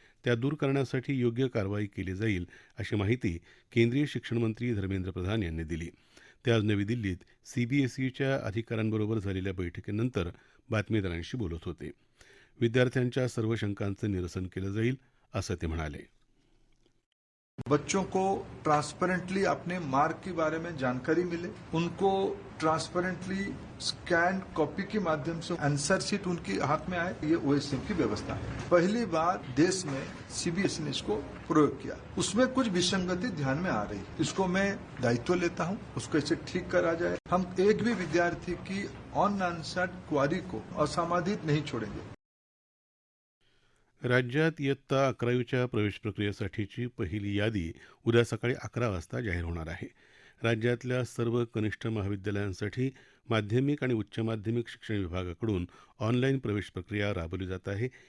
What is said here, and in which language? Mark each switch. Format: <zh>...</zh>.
<mr>त्या दूर करण्यासाठी योग्य कारवाई केली जाईल अशी माहिती केंद्रीय शिक्षण मंत्री धर्मेंद्र प्रधान यांनी दिली. ते आज नवी दिल्लीत सीबीएसईच्या अधिकाऱ्यांबरोबर झालेल्या बैठकीनंतर बातमीदारांशी बोलत होते. विद्यार्थ्यांच्या सर्व शंकांचं निरसन केलं जाईल असं ते म्हणाले.</mr> <hi>बच्चों को ट्रांसपेरेंटली अपने मार्क के बारे में जानकारी मिले, उनको ट्रांसपेरेंटली स्कैन कॉपी के माध्यम से आंसर शीट उनके हाथ में आए, ये ओएसएम की व्यवस्था है. पहली बार देश में सीबीएसई ने इसको प्रयोग किया. उसमें कुछ विसंगति ध्यान में आ रही, इसको मैं दायित्व लेता हूं, उसको ऐसे ठीक करा जाए. हम एक भी विद्यार्थी की अनआंसर्ड क्वारी को असमाधित नहीं छोड़ेंगे.</hi> <mr>राज्यात इयत्ता 11वीच्या प्रवेश प्रक्रियेसाठीची पहिली यादी उद्या सकाळी 11 वाजता जाहीर होणार आहे. राज्यातल्या सर्व कनिष्ठ महाविद्यालयांसाठी माध्यमिक आणि उच्च माध्यमिक शिक्षण विभागाकडून ऑनलाईन प्रवेश प्रक्रिया राबवली जात आहे.</mr>